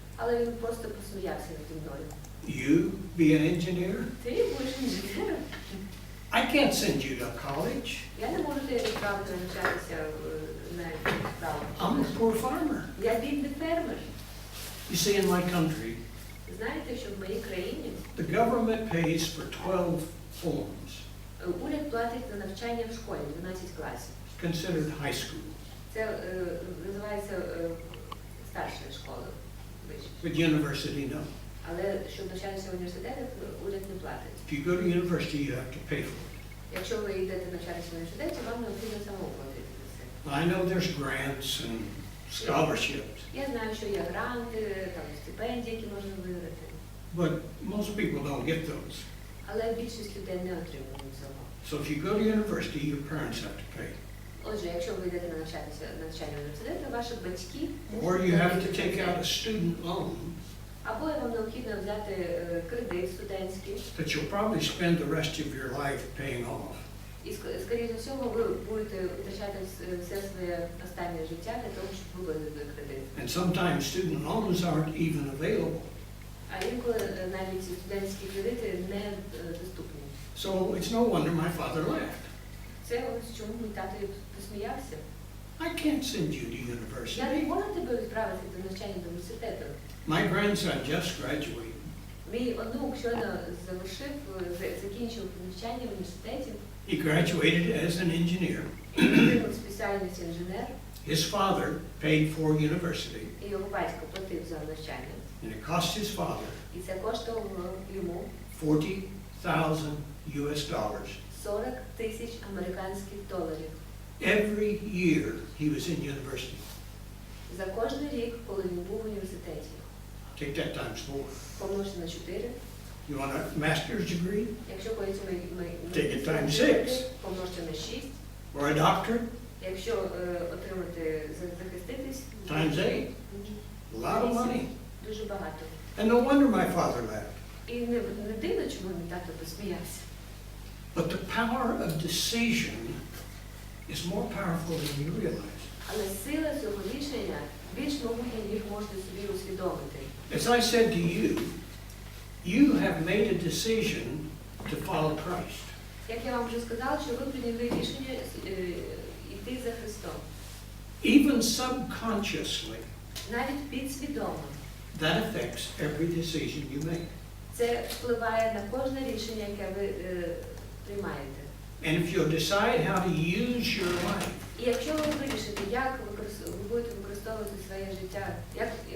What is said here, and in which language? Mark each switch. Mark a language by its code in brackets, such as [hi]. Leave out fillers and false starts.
[uk] Але він просто посміявся наді мною. [en] You be an engineer? [uk] Ти будеш інженером? [en] I can't send you to college. [uk] Я не можу тебе відправити навчатися на якусь справу. [en] I'm a poor farmer. [uk] Я бідний фермер. [en] You see, in my country, [uk] Знаєте, що в моїй країні [en] the government pays for 12 forms, [uk] уряд платить за навчання в школі 12 класів. [en] considered high school. [uk] Це називається старша школа. вища. [en] But university, no. [uk] Але щоб навчатися в університетах, уряд не платить. [en] If you go to university, you have to pay for it. [uk] Якщо ви йдете навчатися в університеті, вам необхідно самому платити за це. [en] I know there's grants and scholarships, [uk] Я знаю, що є гранти, там стипендії, які можна виграти. [en] but most people don't get those. [uk] Але більшість людей не отримують цього. [en] So if you go to university, your parents have to pay. [uk] Отже, якщо ви йдете на навчання в університеті, ваші батьки [en] Or you have to take out a student loan [uk] або вам необхідно взяти кредит студентський. [en] that you'll probably spend the rest of your life paying off. [uk] І, скоріше всього, ви будете витрачати все своє останнє життя для того, щоб виплатити кредит. [en] And sometimes student loans aren't even available. [uk] А інколи навіть студентські кредити не доступні. [en] So it's no wonder my father laughed. [uk] Це ось чому мій тато посміявся. [en] I can't send you to [uk] Я не [en] university. [uk] можу тебе відправити до навчання до університету. [en] My grandson just graduated. [uk] Мій онук щойно закінчив навчання в університеті. [en] He graduated as an engineer. [uk] Отримав спеціальність інженер. [en] His father paid for university, [uk] І його батько платив за навчання. [en] and it cost his father [uk] І це коштувало йому [en] $40,000 US [uk] 40 тисяч американських доларів. [en] every year he was in university. [uk] За кожен рік, коли він був в університеті. [en] Take that times 4. [uk] Помножте на 4. [en] You want a master's degree [uk] Якщо хочете [en] Take it times 6. [uk] помножте на 6. [en] or a doctorate [uk] Якщо отримати захиститись, [en] times 8. A lot of money. [uk] Дуже багато. [en] And no wonder my father laughed. [uk] І не дивно, чому мій тато посміявся. [en] But the power of decision is more powerful than you realize. [uk] Але сила цього рішення більш могутня, ніж можете собі усвідомити. [en] As I said to you, you have made a decision to follow Christ. [uk] Як я вам вже сказала, що ви прийняли рішення йти за Христом. [en] Even subconsciously, [uk] Навіть підсвідомо. [en] that affects every decision you make. [uk] Це впливає на кожне рішення, яке ви приймаєте. [en] And if you'll decide how to use your life, [uk] І якщо ви вирішите, як ви будете використовувати своє життя, як